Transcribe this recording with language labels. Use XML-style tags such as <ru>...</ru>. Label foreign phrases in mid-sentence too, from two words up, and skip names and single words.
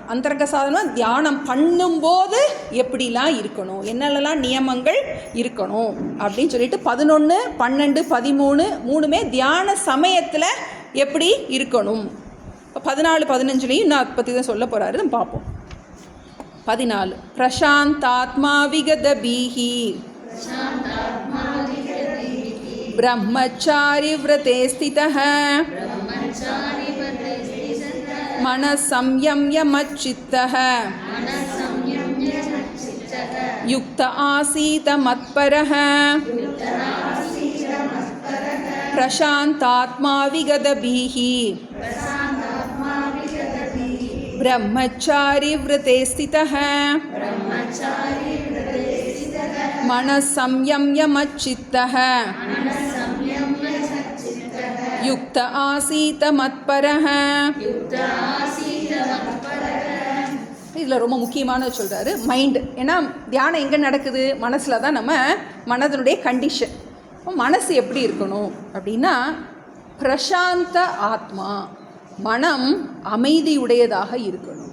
<ta>அந்தரங்க சாதனம் தியானம் பண்ணும்போது எப்படிலாம் இருக்கணும், என்னென்னலாம் நியமங்கள் இருக்கணும் அப்படின்னு சொல்லிட்டு 11, 12, 13 மூணுமே தியான சமயத்தில் எப்படி இருக்கணும். இப்போ 14, 15லையும் நான் அதை பற்றி தான் சொல்ல போகிறாரு, நம்ம பார்ப்போம்.</ta> <sa>14 प्रशान्तात्मा विगतभीः ब्रह्मचारी व्रते स्थितः मनसंयम्य मच्चित्तः युक्त आसीत मत्परः प्रशान्तात्मा विगतभिः ब्रह्मचारी व्रते स्थितः मनसंयम्य मच्चित्तः युक्त आसीत मत्परः.</sa> <ta>இதில் ரொம்ப முக்கியமானது சொல்கிறாரு, மைண்டு. ஏன்னா தியானம் எங்கே நடக்குது, மனசில் தான். நம்ம மனதனுடைய கண்டிஷன். மனசு எப்படி இருக்கணும் அப்படின்னா,</ta> <sa>प्रशान्त आत्मा,</sa> <ta>மனம் அமைதியுடையதாக இருக்கணும்.</ta>